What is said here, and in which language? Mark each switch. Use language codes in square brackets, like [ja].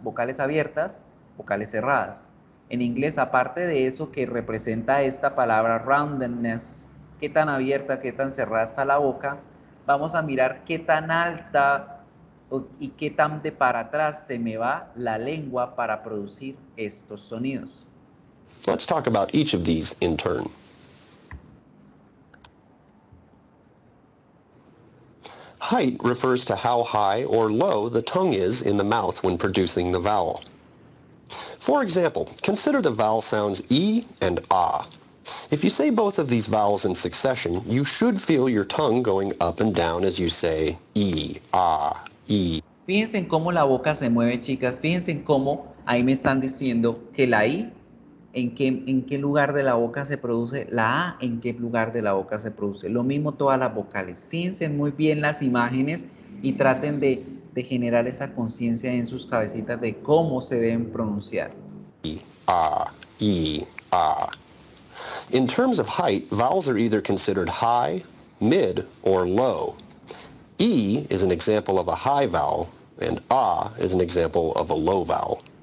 [es] Vocales abiertas, vocales cerradas. En inglés, aparte de eso que representa esta palabra roundedness, qué tan abierta, qué tan cerrada está la boca, vamos a mirar qué tan alta y qué tan de para atrás se me va la lengua para producir estos sonidos. [en] Let's talk about each of these in turn. Height refers to how high or low the tongue is in the mouth when producing the vowel. For example, consider the vowel sounds E and Ah. If you say both of these vowels in succession, you should feel your tongue going up and down as you say E, Ah, E. [es] Fíjense en cómo la boca se mueve, chicas. Fíjense en cómo ahí me están diciendo que la I, en qué lugar de la boca se produce, la A, en qué lugar de la boca se produce. Lo mismo todas las vocales. Fíjense muy bien las imágenes y traten de generar esa conciencia en sus cabecitas de cómo se deben pronunciar. E, Ah, E, Ah. [en] In terms of height, vowels are either considered high, mid, or low. E is an example of a high vowel, and Ah is an example of a low vowel.